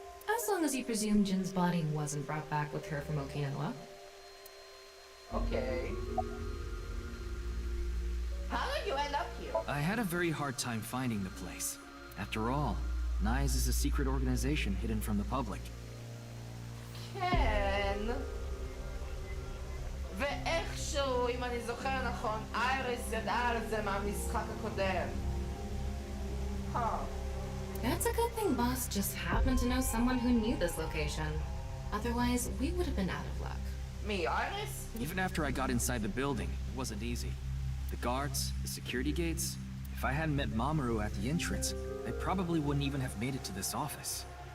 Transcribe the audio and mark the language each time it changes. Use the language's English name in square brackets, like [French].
[English] As long as you presume Jin's body wasn't brought back with her from Okinawa. Okay. How did you end up here? I had a very hard time finding the place. After all, NICE is a secret organization hidden from the public. [Hebrew] כן. ואיכשהו, אם אני זוכר נכון, אייריס ידעה על זה מהמשחק הקודם. [English] Huh. That's a good thing Boss just happened to know someone who knew this location. Otherwise, we would have been out of luck. Me, Iris? Even after I got inside the building, it wasn't easy. The guards, the security gates. If I hadn't met Mamoru at the entrance, I probably wouldn't even have made it to this office.